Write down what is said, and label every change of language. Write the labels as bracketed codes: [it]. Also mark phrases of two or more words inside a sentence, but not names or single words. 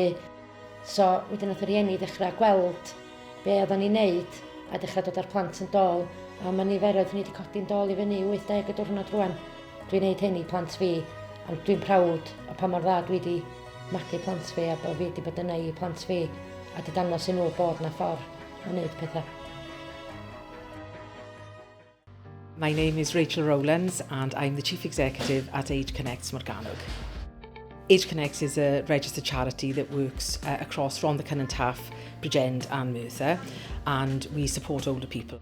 [cy] So wedyn nath yr rhieni ddechrau gweld be oedden ni'n neud a dechrau dod ar plant yn dol, a mae niferoedd ni wedi codi'n dol i fyny 80 y diwrnod rwan. Dwi'n neud hyn i plant fi, a dwi'n prawd o pa mor dda dwi wedi magu plant fi a bod fi wedi bod yna i plant fi a wedi dangos i nhw bod na ffordd o wneud pethau. [en] My name is Rachel Rowlands and I'm the Chief Executive at Age Connects Morgannwg. Age Connects is a registered charity that works across Rhondda Cynon Taf, Bridgend and Mae'r, and we support older people.